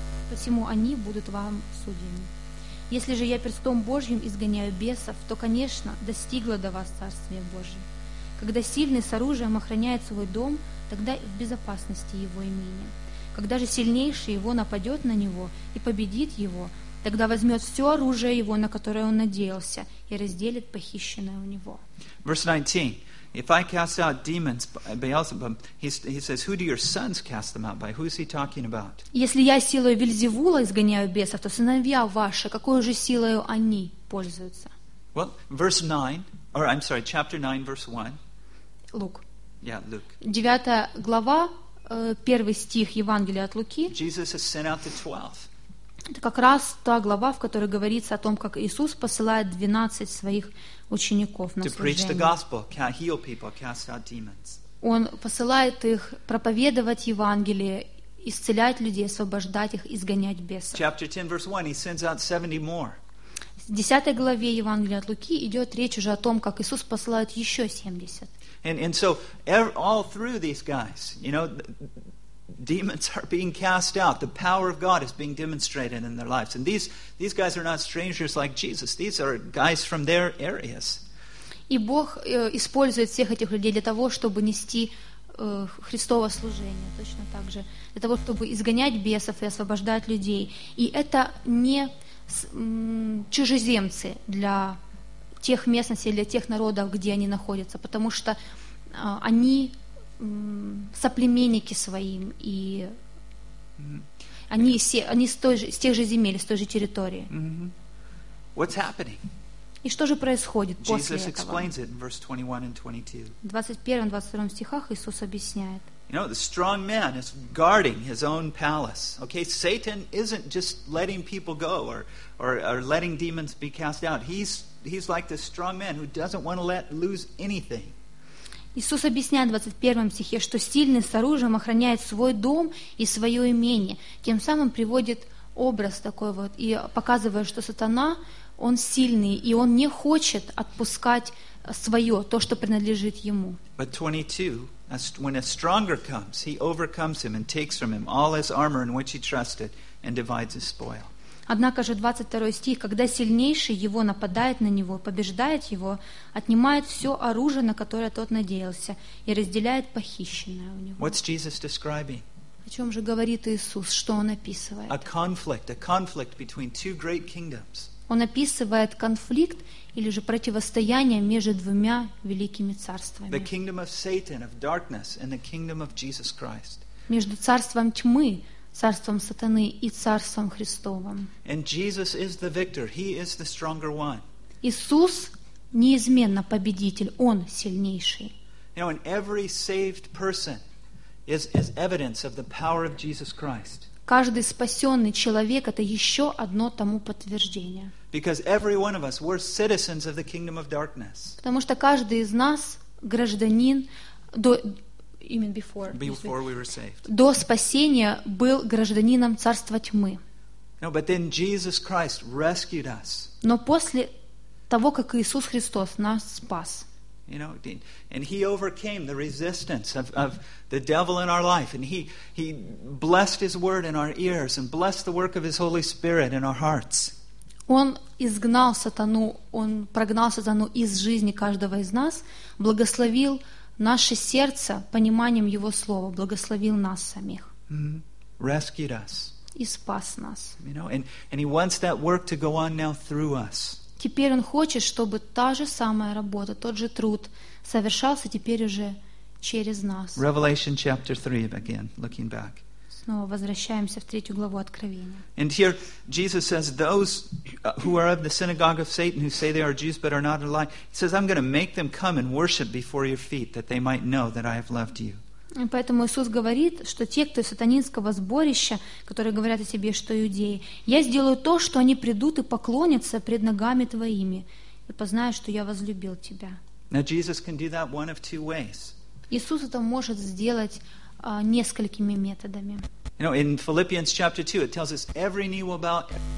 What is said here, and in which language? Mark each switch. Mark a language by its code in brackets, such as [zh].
[ru] Посему они будут вам судьями. Если же я перстом Божьим изгоняю бесов, то, конечно, достигло до вас Царствие Божие. Когда сильный с оружием охраняет свой дом, тогда в безопасности его имение. Когда же сильнейший его нападет на него и победит его, тогда возьмет все оружие его, на которое он надеялся, и разделит похищенное у него. [en] Verse 19. If I cast out demons by Beelzebub, he says, who do your sons cast them out by? Who is he talking about? [ru] Если я силой Вельзевула изгоняю бесов, то сыновья ваши, какой же силою они пользуются? [en] Well, verse 9, or I'm sorry, chapter 9, verse 1. Luke. Yeah, Luke. [ru] 9 глава, первый стих Евангелия от Луки. [en] Jesus has sent out the 12. [ru] Это как раз та глава, в которой говорится о том, как Иисус посылает 12 своих учеников на служение. Он посылает их проповедовать Евангелие, исцелять людей, освобождать их, изгонять бесов. [en] Chapter 10, verse 1, he sends out 70 more. [ru] В 10 главе Евангелия от Луки идет речь уже о том, как Иисус посылает еще 70. [en] And so all through these guys, you know, demons are being cast out. The power of God is being demonstrated in their lives. And these guys are not strangers like Jesus. These are guys from their areas. [ru] И Бог использует всех этих людей для того, чтобы нести Христово служение, точно так же. Для того, чтобы изгонять бесов и освобождать людей. И это не чужеземцы для тех местностей, для тех народов, где они находятся, потому что они соплеменники своим, и они все они с тех же земель, с той же территории. [en] What's happening? [ru] И что же происходит [en] Jesus [ru] после этого? [en] Explains it in verse 21 and 22. [ru] В 21 и 22 стихах Иисус объясняет. [en] You know, the strong man is guarding his own palace. Okay, Satan isn't just letting people go or letting demons be cast out. He's like the strong man who doesn't want to lose anything. [ru] Иисус объясняет в 21 стихе, что сильный с оружием охраняет свой дом и свое имение. Тем самым приводит образ такой вот и показывает, что сатана, он сильный, и он не хочет отпускать свое, то, что принадлежит ему. [en] But 22, when a stronger comes, he overcomes him and takes from him all his armor in which he trusted and divides his spoil. [ru] Однако же 22 стих, когда сильнейший его нападает на него, побеждает его, отнимает все оружие, на которое тот надеялся, и разделяет похищенное у него. [en] What's Jesus describing? [ru] О чем же говорит Иисус? Что он описывает? [en] A conflict between two great kingdoms. [ru] Он описывает конфликт или же противостояние между двумя великими царствами. [en] The kingdom of Satan, of darkness, and the kingdom of Jesus Christ. [ru] Между царством тьмы, царством сатаны и царством Христовым. [en] And Jesus is the victor. He is the stronger one. [ru] Иисус неизменно победитель. Он сильнейший. [en] Now, and every saved person is evidence of the power of Jesus Christ. [ru] Каждый спасенный человек — это еще одно тому подтверждение. [en] Because every one of us, we're citizens of the kingdom of darkness. [ru] Потому что каждый из нас гражданин до [en] Even before we were saved. [ru] До спасения был гражданином царства тьмы. [en] No, but then Jesus Christ rescued us. [ru] Но после того, как Иисус Христос нас спас. [en] You know, and he overcame the resistance of the devil in our life, and he blessed his word in our ears and blessed the work of his Holy Spirit in our hearts. [ru] Он изгнал сатану, он прогнал сатану из жизни каждого из нас, благословил наше сердце пониманием Его Слова, благословил нас самих. [en] Mm-hmm. Rescued us. [ru] И спас нас. [en] You know, and He wants that work to go on now through us. [ru] Теперь Он хочет, чтобы та же самая работа, тот же труд совершался теперь уже через нас. [en] Revelation chapter 3, again, looking back. [ru] Снова возвращаемся в третью главу Откровения. [en] And here Jesus says, those who are of the synagogue of Satan, who say they are Jews but are not, a lie. He says, I'm going to make them come and worship before your feet, that they might know that I have loved you. [ru] И поэтому Иисус говорит, что те, кто из сатанинского сборища, которые говорят о себе, что иудеи, я сделаю то, что они придут и поклонятся пред ногами твоими, и познают, что я возлюбил тебя. [en] Now Jesus can do that one of two ways. [ru] Иисус это может сделать несколькими методами. [en] You know, in Philippians chapter 2, it tells us every knee will bow.